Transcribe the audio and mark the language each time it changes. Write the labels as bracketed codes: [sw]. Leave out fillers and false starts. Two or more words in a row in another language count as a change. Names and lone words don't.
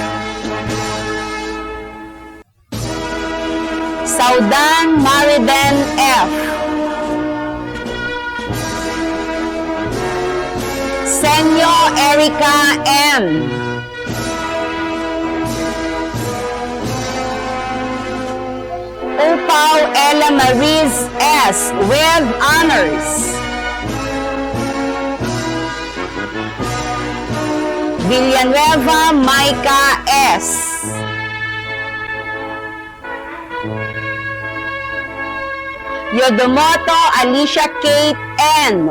[en] Saudan Mariden F. Senyo Erica M. Upaw Ella Maris S. with honors. Villanueva Micah S. Yodomoto Alicia Kate N.